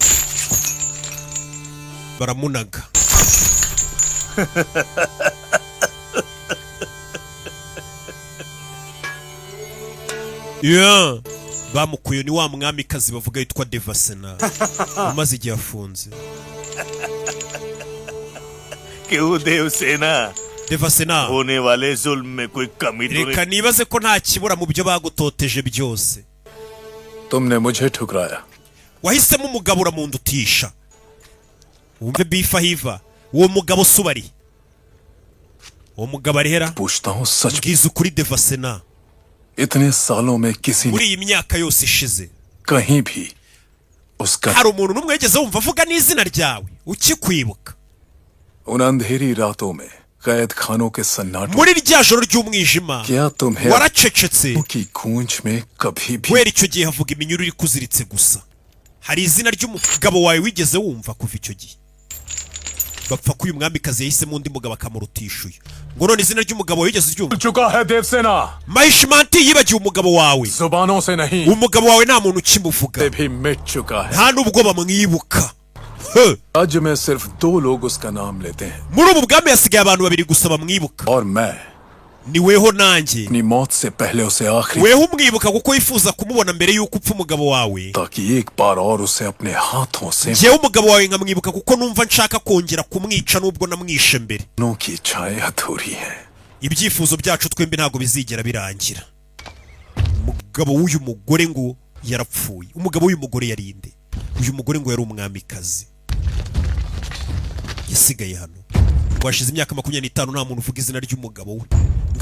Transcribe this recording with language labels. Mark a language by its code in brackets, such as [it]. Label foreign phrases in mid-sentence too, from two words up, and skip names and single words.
[rw] baramunaga ye bamukuye ni wa mwamikazi bavuga yitwa Devasena umaze igihe afunze [hi] क्यों देवसेना Devasena होने वाले जुल्म में कोई कमी तो [rw] reka nibaze ko nta kibura mu byo bagutoteje byose [hi] तुमने मुझे ठुकराया [rw] wahisemo umugabo uramundutisha wumve bifa hiva uwo mugabo subari uwo mugabo arihera [hi] पूछता हूँ सच [rw] bwiza ukuri Devasena [hi] इतने सालों में किसी [rw] muri [hi] ने [rw] iyi myaka yose ishize [hi] कहीं भी उसका [rw] hari umuntu n'umwe wigeze wumva avuga n'izina ryawe ukikwibuka [hi] उन अंधेरी रातों में कैद खानों के सन्नाटों [rw] muri rya joro ry'umwijima [hi] क्या तुम्हें [rw] waracecetse [hi] की गूंज में कभी भी [rw] kubera icyo gihe havuga iminyururu iri kuziritse gusa hari izina ry'umugabo wawe wigeze wumva kuva icyo gihe bapfa ko uyu mwamikazi yahisemo undi mugabo akamurutisha uyu ngo none izina ry'umugabo wawe wigeze uryumva [hi] चुका है देवसेना [rw] Mahishmanti yibagiwe umugabo wawe [hi] जुबानों से नहीं [rw] umugabo wawe nta muntu ukimuvuga [hi] से भी मिट चुका है [rw] nta n'ubwo bamwibuka [hi] राज्य में सिर्फ 2 लोग उसका नाम लेते हैं [rw] muri ubu bwami hasigaye abantu babiri gusa bamwibuka [hi] और मैं [rw] ni weho nanjye [hi] अपनी मौत से पहले उसे आखिरी [rw] weho umwibuka kuko wifuza kumubona mbere y'uko upfa umugabo wawe [hi] ताकि एक बार और उसे अपने हाथों से [rw] njyewe umugabo wawe nkamwibuka kuko numva nshaka kongera kumwica nubwo namwishe mbere [hi] नो की इच्छाएं अधूरी हैं [rw] ibyifuzo byacu twembi ntabwo bizigera birangira umugabo w'uyu mugore ngo yarapfuye umugabo w'uyu mugore yarinde uyu mugore ngo yari umwamikazi yasigaye hano ngo hashize imyaka 25 nta muntu uvuga izina ry'umugabo we ngo